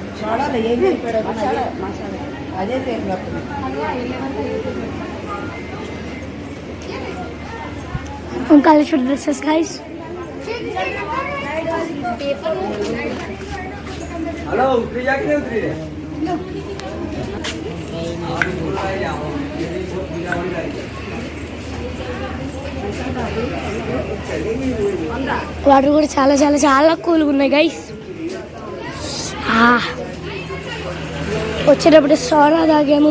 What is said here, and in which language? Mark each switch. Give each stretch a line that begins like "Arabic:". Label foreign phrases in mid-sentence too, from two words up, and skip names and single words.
Telugu: అదే
English: college dresses guys.
Hindi: हेलो उतरी जा के उतरी रे
Telugu: వాటర్ కూడా చాలా చాలా చాలా కూల్గా ఉన్నాయి గైస్. వచ్చేటప్పుడు సోడా తాగాము.